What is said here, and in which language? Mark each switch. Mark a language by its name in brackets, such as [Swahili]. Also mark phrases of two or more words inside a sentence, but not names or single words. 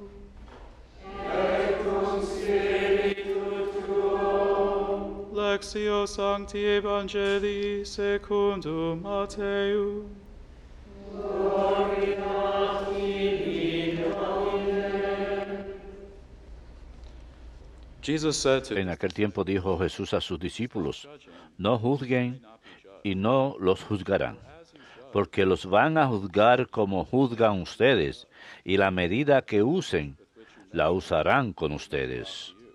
[Latin] Et cum spiritu tuo. Lectio Sancti Evangelii secundum Matteum. Gloria a tibi, Domine. [Spanish] En aquel tiempo dijo Jesús a sus discípulos: no juzguen y no los juzgarán, porque los van a juzgar como juzgan ustedes, y la medida que usen, la usarán con ustedes.